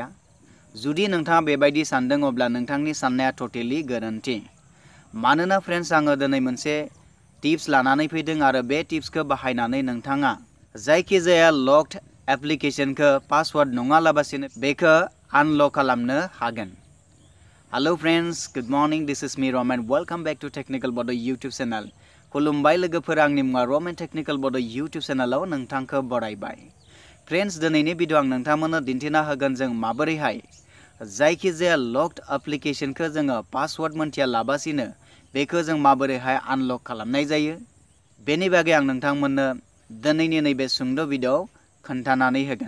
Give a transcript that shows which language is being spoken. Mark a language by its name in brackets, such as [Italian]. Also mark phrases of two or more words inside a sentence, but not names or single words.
[Bodo] जुदि नोंथाङा बेबायदि सानदों अब्ला नोंथांनि साननाया टटेलि गोरोन्थि। मानोना फ्रेन्ड्स आङो दिनै मोनसे टिप्स लानानै फैदों आरो बे टिप्सखौ बाहायनानै नोंथाङा जायखिजाया [English] locked application [Bodo] पासवार्ड नङालाबासिनो बेखौ आनलक खालामनो हागोन। [English] hello friends, good morning, this is me Ramen, welcome back to Technical Bod YouTube channel. [Bodo] खुलुमबाय लोगोफोर, आंनि मुङा रमेन टेक्निकल बड यूट्यूब चैनलाव नोंथांखौ बरायबाय। फ्रेन्ड्स, दिनैनि भिडिअ आं नोंथांमोननो दिन्थिना होगोन जों माबोरैहाय जायखिजाया [English] locked application [Bodo] जोङो पासवार्ड मोनथियालाबासिनो बेखौ जों माबोरैहाय आनलक खालामनाय जायो बेनि बागै आं नोंथांमोननो दिनैनि नैबे सुंद' भिडिअआव खोन्थानानै होगोन।